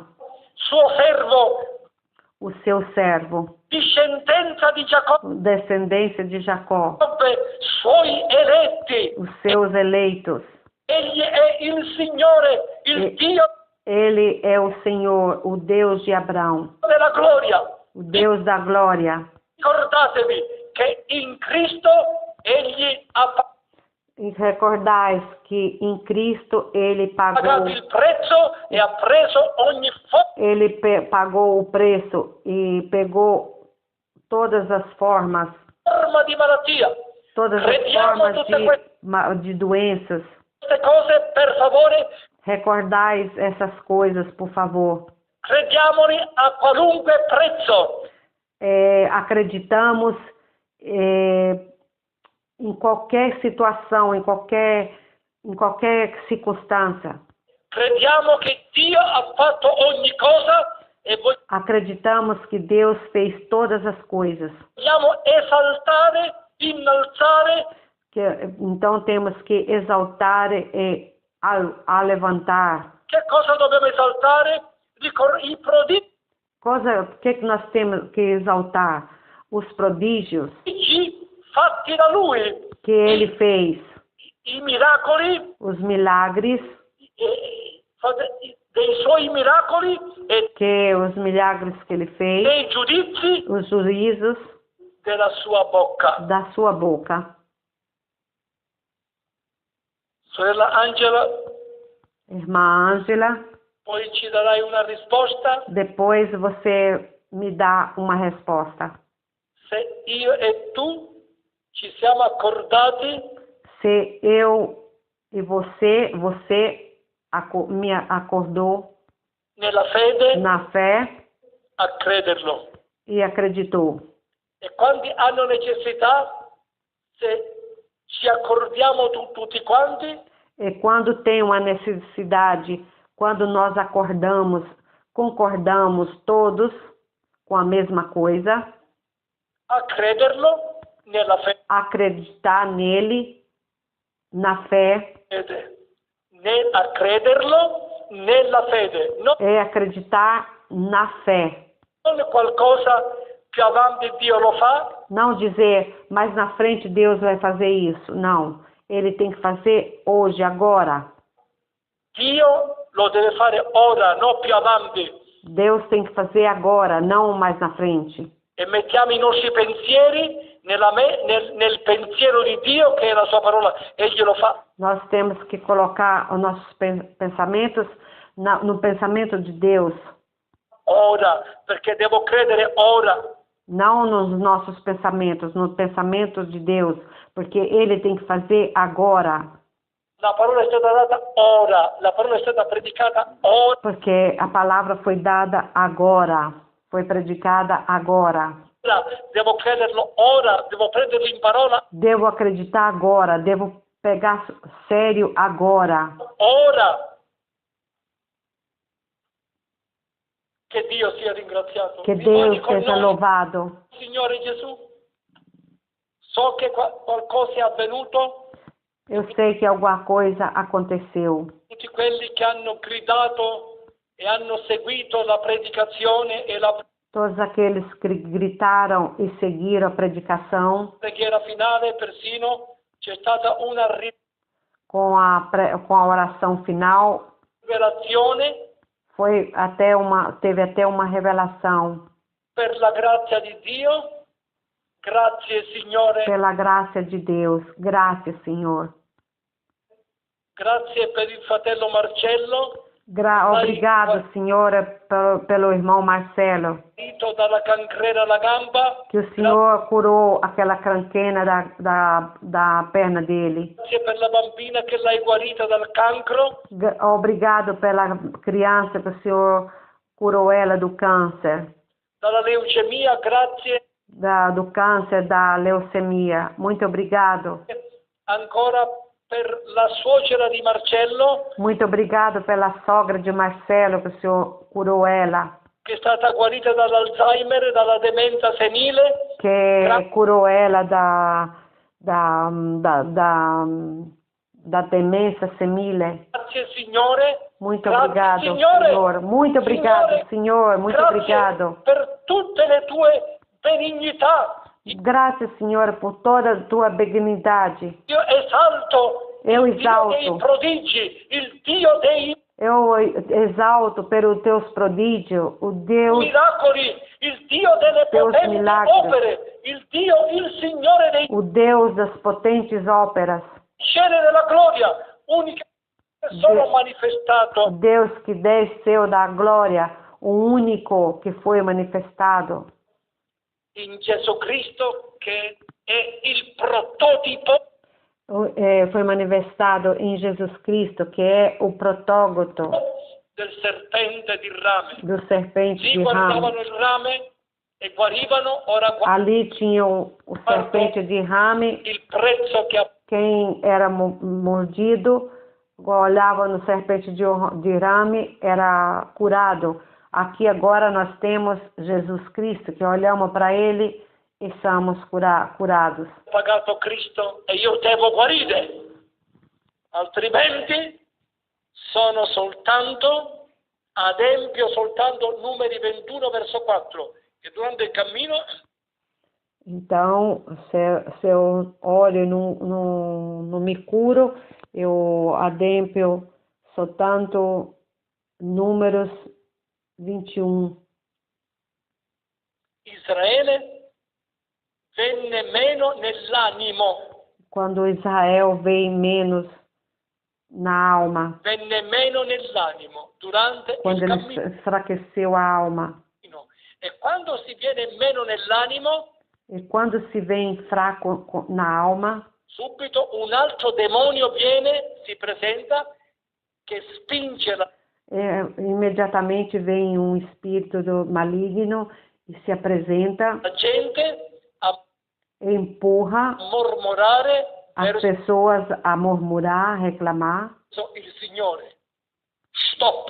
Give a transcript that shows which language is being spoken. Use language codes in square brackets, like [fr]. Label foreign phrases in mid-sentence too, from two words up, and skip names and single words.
[it] suo servo, [pt] o seu servo, [it] discendenza di Giacobbe, [pt] descendência de Jacó, [it] suoi eletti. [pt] os seus eleitos. [it] Egli è il Signore, il Dio [pt] Ele é o Senhor, o Deus de Abraão, [it] della gloria. [pt] o Deus da glória. [it] Ricordatevi che in Cristo Egli ha [pt] E recordais que em Cristo Ele [it] pagato [pt] pagou, [it] il prezzo e ha preso ogni [pt] pagou o preço e pegou todas as formas, [it] forma di malattia. [pt] todas as [it] Crediamo [pt] formas [it] tutte [pt] de doenças. [it] queste cose, per favore, [pt] Recordais essas coisas, por favor. [it] crediamoli a qualunque prezzo. [pt] Acreditamos em qualquer situação, em qualquer circunstância. [it] Crediamo che Dio ha fatto ogni cosa e [pt] Acreditamos que Deus fez todas as coisas. [it] vogliamo esaltare, innalzare [pt] Então temos que exaltar e a levantar. [it] che cosa dobbiamo esaltare? I prodigi [pt] O que nós temos que exaltar? Os prodígios [it] fatti da Lui, [pt] que Ele fez, [it] i miracoli [pt] os milagres, [it] dei Suoi miracoli e [pt] os milagres que Ele fez, [it] dei giudizi [pt] os juízos [it] della Sua bocca. [pt] da sua boca. [it] Sorella Angela, [pt] Irmã Ângela, [it] poi ci darai una risposta [pt] depois você me dá uma resposta. [it] se io e tu ci siamo accordati [pt] Se eu e você me acordou [it] nella fede [pt] na fé [it] a crederlo. [pt] e acreditou. [it] E quando hanno necessità, se ci accordiamo tutti quanti, [pt] E quando tem uma necessidade, quando nós concordamos todos com a mesma coisa, [it] a crederlo nella [pt] acreditar nele, na fé, [it] fede, a crederlo nella fede, non [pt] é acreditar na fé. [it] qualcosa più avanti Dio lo fa, [pt] Não dizer, mas na frente Deus vai fazer isso. Não. Ele tem que fazer hoje, agora. [it] Dio lo deve fare ora, non più avanti. [pt] Deus tem que fazer agora, não mais na frente. [it] E mettiamo i nostri pensieri nel pensiero di Dio, che è la sua parola, egli lo fa. [pt] Nós temos que colocar os nossos pensamentos no pensamento de Deus. [it] Ora, perché devo credere ora. [pt] Não nos nossos pensamentos, nos pensamentos de Deus, porque Ele tem que fazer agora. [it] La parola è stata data ora, la parola è stata predicata ora. [pt] Porque a palavra foi dada agora, foi predicada agora. [it] Devo crederlo ora, devo prenderlo in parola [pt] Devo acreditar agora, devo pegar sério agora. [it] ora. Che Dio sia ringraziato. [pt] Que [it] Oggi [pt] Deus [it] con [pt] seja [it] noi, [pt] louvado. [it] Signore Gesù, so che qualcosa è avvenuto. [pt] Eu sei que alguma coisa aconteceu. [it] Tutti quelli che hanno gridato e hanno seguito la predicazione e la [pt] Todos aqueles que gritaram e seguiram a predicação, [it] preghiera finale, persino c'è stata una [pt] com a oração final, [it] rivelazione [pt] teve até uma revelação. [it] per la grazia di Dio. Grazie Signore, [pt] Pela graça de Deus. Graças, Senhor. [it] grazie per il fratello Marcello, [pt] Obrigado, Senhora, pelo irmão Marcelo, [it] guarito dalla cancrena alla gamba. [pt] que o Senhor curou aquela cranquena da perna dele. [it] Grazie per la bambina che l'hai guarita dal cancro. [pt] Obrigado pela criança que o Senhor curou ela do câncer, [it] Dalla leucemia, grazie [pt] do câncer da leucemia. Muito obrigado. [it] ancora per la suocera di Marcello, [pt] Muito obrigado pela sogra de Marcelo, que o Senhor curou ela, [it] che è stata guarita dall'Alzheimer, dalla demenza senile. [pt] que curou ela da demência senile. [it] Grazie Signore. [pt] Muito [it] Grazie, [pt] obrigado, [it] Signore. [pt] Senhor. Muito obrigado, [it] Signore. [pt] Senhor. Muito [it] Grazie [pt] obrigado. [it] per tutte le tue benignità. [pt] Graças, Senhor, por toda a tua benignidade. [it] Io esalto [pt] Eu [it] il Dio dei [pt] exalto. [it] prodigi, il Dio dei [pt] Eu exalto pelos teus prodígios, o Deus, [it] miracoli, il Dio delle [pt] Deus [it] potenti [pt] milagres. [it] opere, il Signore dei [pt] o Deus das potentes óperas, [it] scene della gloria, unica che sono [pt] o [it] manifestato [pt] Deus que desceu da glória, o único que foi manifestado [it] in Gesù Cristo, che è il prototipo [pt] foi manifestado em Jesus Cristo, que é o protótipo [it] del serpente di rame. [pt] do serpente [it] Sì, [pt] de ramo. [it] guardavano il rame e guarivano, ora [pt] Ali tinha o serpente de rame, [it] il prezzo che ha [pt] quem era mordido, olhava no serpente de rame, era curado. aqui agora nós temos Jesus Cristo, que olhamos para Ele e somos curados. [it] Pagato Cristo e io devo guarire, altrimenti sono soltanto, adempio soltanto Numeri 21 verso 4, che durante il cammino. [pt] Então, se eu olho e não me curo, eu [it] adempio soltanto [pt] Números 21. [it] Israele venne meno nell'animo. [pt] Quando Israel veio menos na alma, [it] Venne meno nell'animo durante [pt] quando [it] il [pt] ele [it] cammino. [pt] enfraqueceu a alma. [it] E quando si viene meno nell'animo, [pt] E quando se vem fraco na alma, [it] subito un altro demonio viene, si presenta, che spinge la [pt] imediatamente vem um espírito maligno e se apresenta [it] gente a [pt] e empurra [it] mormorare [pt] as [it] verso [pt] pessoas a murmurar, reclamar, [it] il Signore. Stop!